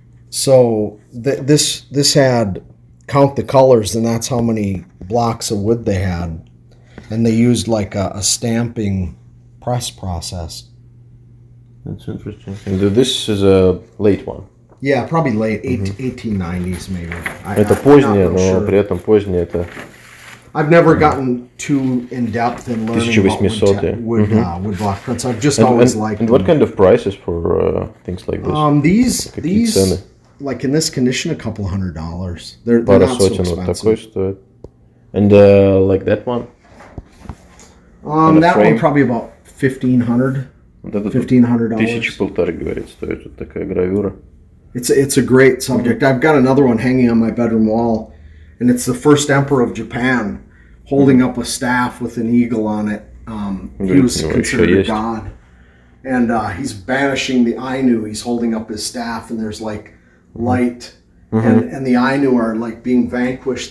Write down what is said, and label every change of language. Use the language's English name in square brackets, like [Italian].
[English] So this had count the colors, and that's how many blocks of wood they had, and they used like a stamping press process. That's interesting. And this is a late one. Yeah, probably late 1890s maybe. [Russian] Это позднее, но при этом позднее это. [English] I've never gotten too in depth in learning about wood block prints. I've just always liked. And what kind of prices for things like this? These like in this condition, a couple $100. They're not so expensive. And like that one. That one probably about $1,500. [Russian] Вот это [English] $1,500. [Russian] 1500, говорит, стоит вот такая гравюра. [English] It's a great subject. I've got another one hanging on my bedroom wall, and it's the first emperor of Japan holding up a staff with an eagle on it. He was considered a god, and he's banishing the Ainu. He's holding up his staff, and there's like light, and the Ainu are like being vanquished.